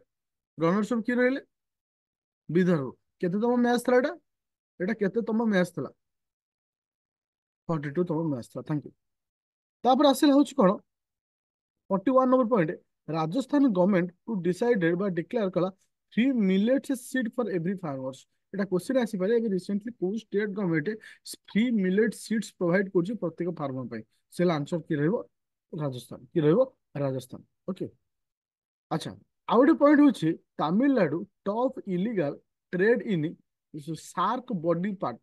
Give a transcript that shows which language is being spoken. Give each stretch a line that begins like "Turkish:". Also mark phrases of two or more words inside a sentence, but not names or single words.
English: runners up
Odia: କିଏ ରହିଲେ? ବିଦର୍ଭ। କେତେ ତମ ମ୍ୟାଚ୍ ଥିଲା ଏଟା? ଏଟା କେତେ ତମ ମ୍ୟାଚ୍ ଥିଲା? 42 ତମ ମ୍ୟାଚ୍ ଥିଲା।
English: thank you.
Odia: ତାପରେ ଆସିଲା ହଉଛି କଣ, 41 ନମ୍ବର ପଏଣ୍ଟ।
English: Rajasthan government to decided ବା declare କଲା free millets seed for every farmers.
Odia: ଏଟା କ୍ୱେଶ୍ଚନ ଆସିପାରେ ଏବେ ରିସେଣ୍ଟଲି କୋଉ
English: state government free millet seeds provide
Odia: କରୁଛି ପ୍ରତ୍ୟେକ ଫାର୍ମର ପାଇଁ? ସେ ଆନ୍ସର କି ରହିବ? ରାଜସ୍ଥାନ। କି ରହିବ? ରାଜସ୍ଥାନ। ଓକେ, ଆଚ୍ଛା, ଆଉ ଗୋଟେ ପଏଣ୍ଟ ହଉଛି ତାମିଲନାଡୁ
English: top illegal trade in shark body part.